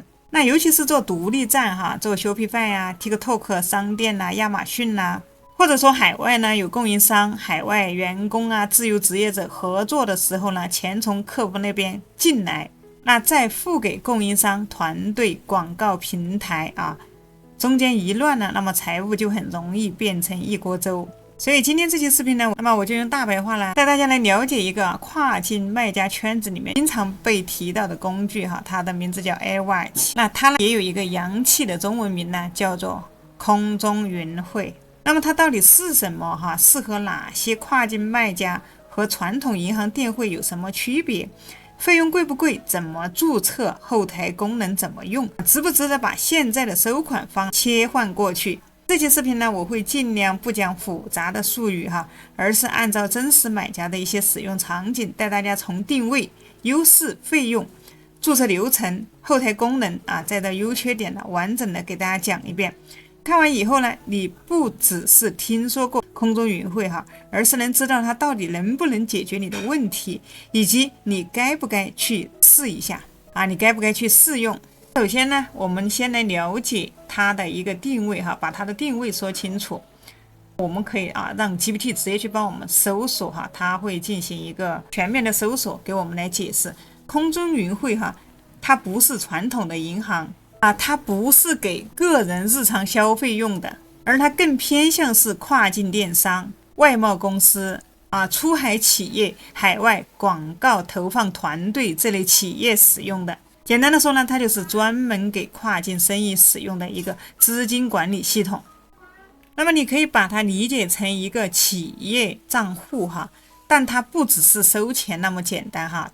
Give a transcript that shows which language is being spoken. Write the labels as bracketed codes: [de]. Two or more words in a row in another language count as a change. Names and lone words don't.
[zh] 那尤其是做獨立站哈，做 Shopify 啊、TikTok 商店啊、亞馬遜啊，或者說海外呢有供應商、海外員工啊、自由職業者合作的時候呢，錢從客服那邊進來，那再付給供應商、團隊、廣告平台啊，中間一亂呢，那麼財務就很容易變成一鍋粥。所以今天這期視頻呢，那麼我就用大白話呢帶大家來了解一個跨境賣家圈子裡面經常被提到的工具哈，它的名字叫 Airwatch。那它呢也有一個洋氣的中文名呢，叫做空中雲匯。那麼它到底是什麼哈？適合哪些跨境賣家？和傳統銀行電匯有什麼區別？費用貴不貴？怎麼註冊？後台功能怎麼用？值不值得把現在的收款方切換過去？這期視頻呢，我會盡量不講複雜的術語哈，而是按照真實買家的一些使用場景，帶大家從定位、優勢、費用、註冊流程、後台功能再到優缺點呢，完整的給大家講一遍。看完以後呢，你不只是聽說過空中雲匯哈，而是能知道它到底能不能解決你的問題，以及你該不該去試一下你該不該去試用。首先呢，我們先来了解它的一個定位哈，把它的定位說清楚。我們可以讓 GPT 直接去幫我們搜索哈，它會進行一個全面的搜索，給我們來解釋。空中雲匯哈，它不是傳統的銀行它不是給個人日常消費用的，而它更偏向是跨境電商、外貿公司出海企業、海外廣告投放團隊這類企業使用的。簡單的說呢，它就是專門給跨境生意使用的一個資金管理系統。那麼你可以把它理解成一個企業賬戶哈，但它不只是收錢那麼簡單哈。